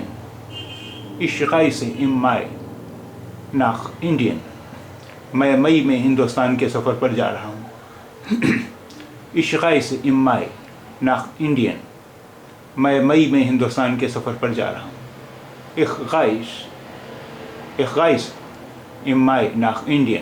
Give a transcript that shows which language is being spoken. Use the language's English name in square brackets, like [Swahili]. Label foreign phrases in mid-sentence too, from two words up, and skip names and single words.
[German] Ich reise im Mai nach Indien। [Hindi] मैं मई में हिंदुस्तान के सफ़र पर जा रहा हूँ। [German] Ich reise im Mai nach Indien। [Hindi] मैं मई में हिंदुस्तान के सफ़र पर जा रहा हूँ। [German] Ich reise im Mai nach Indien।